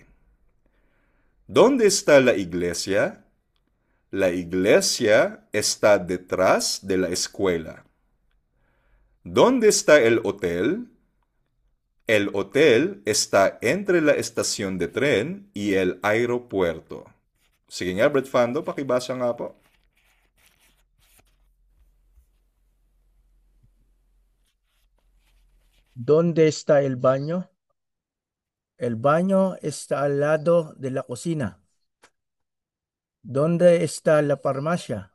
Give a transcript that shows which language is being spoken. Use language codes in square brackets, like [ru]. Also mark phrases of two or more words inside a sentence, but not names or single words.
[es] ¿Dónde está la iglesia? La iglesia está detrás de la escuela. ¿Dónde está el hotel? El hotel está entre la estación de tren y el aeropuerto. [tl] Sige nga, Brett Fando, pakibasa nga po. [es] ¿Dónde está el baño? El baño está al lado de la cocina. ¿Dónde está la farmacia?